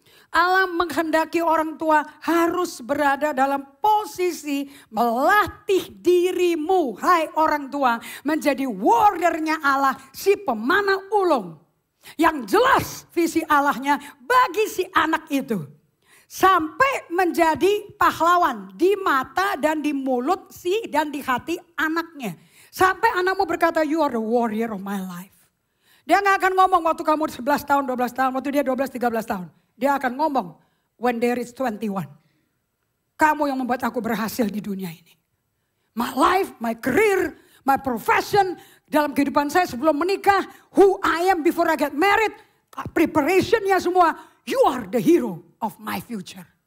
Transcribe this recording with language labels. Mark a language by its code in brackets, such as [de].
[id] Allah menghendaki orang tua harus berada dalam posisi melatih dirimu, hai orang tua, menjadi warriornya Allah, si pemanah ulung. Yang jelas visi Allahnya bagi si anak itu. Sampai menjadi pahlawan di mata dan di mulut dan di hati anaknya. Sampai anakmu berkata, [en] you are the warrior of my life. [id] Dia gak akan ngomong waktu kamu 11 tahun, 12 tahun, waktu dia 12, 13 tahun. Dia akan ngomong [en] when there is 21. [id] Kamu yang membuat aku berhasil di dunia ini. [en] My life, my career, my profession, [id] dalam kehidupan saya sebelum menikah, [en] who I am before I get married, [id] preparationnya semua, [en] you are the hero of my future.